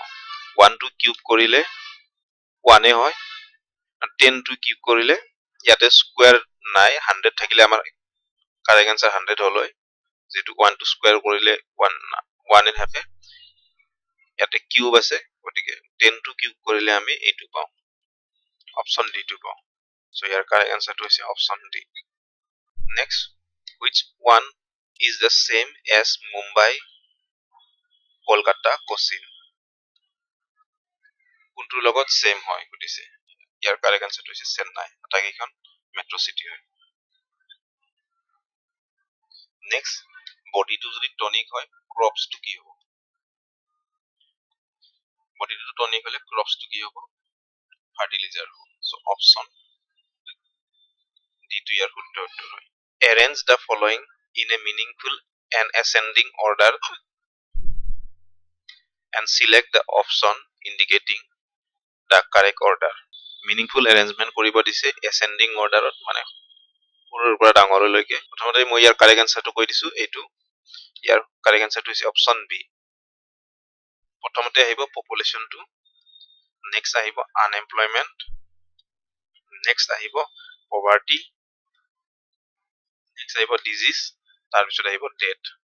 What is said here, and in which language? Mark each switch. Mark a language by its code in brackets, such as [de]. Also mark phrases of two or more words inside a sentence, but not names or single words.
[as] 1 টো কিউব কৰিলে 1 হয়, 10 টো কিউব কৰিলে ইয়াতে স্কুৱেৰ নাই, 100 থাকিলে আমাৰ [en] correct answer [as] 100 হ'ল হয়, যেটো 1 টো স্কুৱেৰ কৰিলে 1 থাকে, ইয়াতে কিউব আছে, গতিকে 10 টো কিউব কৰিলে আমি এইটো পাওঁ, [en] option D [as] টো পাওঁ। চ' ইয়াৰ [en] correct answer [as] হৈছে [en] option D. [as] নেক্সট, [en] which one is the same as Mumbai, কলকাতা, কোচিন? [as] কোনটোৰ লগত সেম হয় সুধিছে। ইয়াৰ [en] correct answer [as] হৈছে চেন্নাই, আটাইকেইখন [en] metro city [as] হয়। নেক্সট, বডিটো যদি টনিক হয় ক্ৰপছটো কি হ'ব? বডিটো টনিক হ'লে ক্ৰপছটো কি হ'ব? ফাৰ্টিলাইজাৰ হ'ব। চ' [en] option D [as] টো ইয়াৰ শুদ্ধ উত্তৰ হয়। [en] Arrange the following in a meaningful and ascending order and select the option indicating the correct order. meaningful arrangement [as] কৰিব দিছে [en] ascending order, [as] মানে সৰুৰ পৰা ডাঙৰলৈকে। প্ৰথমতে মই ইয়াৰ [en] correct answer [as] কৈ দিছো, এইটো ইয়াৰ [en] correct answer [as] হৈছে [en] option B. [as] প্ৰথমতে আহিব পপুলেশ্যনটো, নেক্সট আহিব আনএমপ্লয়মেণ্ট, নেক্সট আহিব পভাৰ্টি, নেক্সট আহিব ডিজিজ, তাৰপিছত আহিব ডেথ।